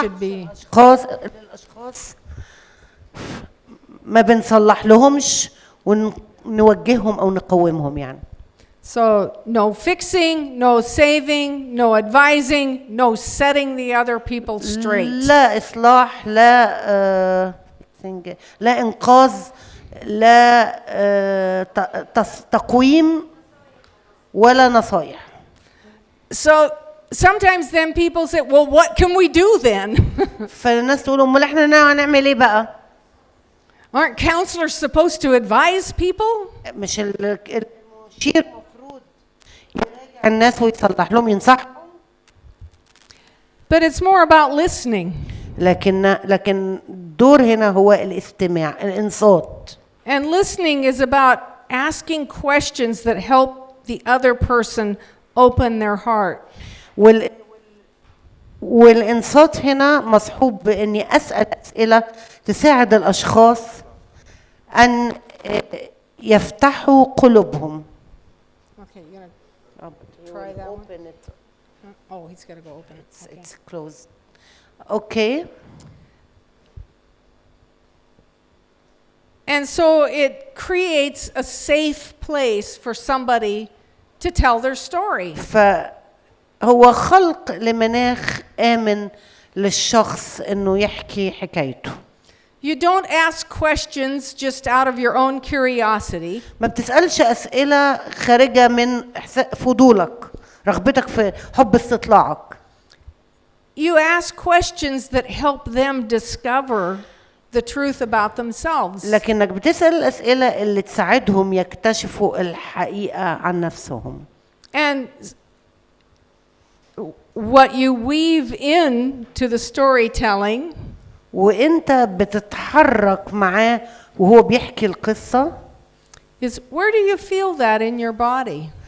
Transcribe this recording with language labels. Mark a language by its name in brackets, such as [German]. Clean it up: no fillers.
[English] should be. [Arabic] الاشخاص ما بنصلح لهمش ونوجههم او نقومهم يعني. [English] So no fixing, no saving, no advising, no setting the other people straight. [Arabic] لا اصلاح، لا انقاذ، لا تقويم ولا نصايح. [English] So sometimes then people say, well, what can we do then? [Arabic] فالناس تقول امال احنا هنعمل ايه بقى؟ [English] Aren't counselors supposed to advise people? [Arabic] مش المشير المفروض يراجع الناس ويصلح لهم ينصحهم؟ [English] But it's more about listening. [Arabic] لكن الدور هنا هو الاستماع، الانصات. [English] And listening is about asking questions that help the other person open their heart. [Arabic] والانصات هنا مصحوب باني اسال اسئله تساعد الاشخاص ان يفتحوا قلوبهم. [English] Okay, you're gonna try that one? Open it. Oh, he's got to go open it. Okay. It's closed. Okay. And so it creates a safe place for somebody to tell their story. [Arabic] فهو خلق لمناخ آمن للشخص إنه يحكي حكايته. [English] You don't ask questions just out of your own curiosity. [Arabic] ما بتسألش أسئلة خارجة من فضولك، رغبتك في حب استطلاعك. [English] You ask questions that help them discover the truth about themselves. [Arabic] لكنك بتسأل الأسئلة اللي تساعدهم يكتشفوا الحقيقة عن نفسهم. [English] And what you weave in to the storytelling [Arabic] وانت بتتحرك معاه وهو بيحكي القصة [English] is where do you feel that in your body?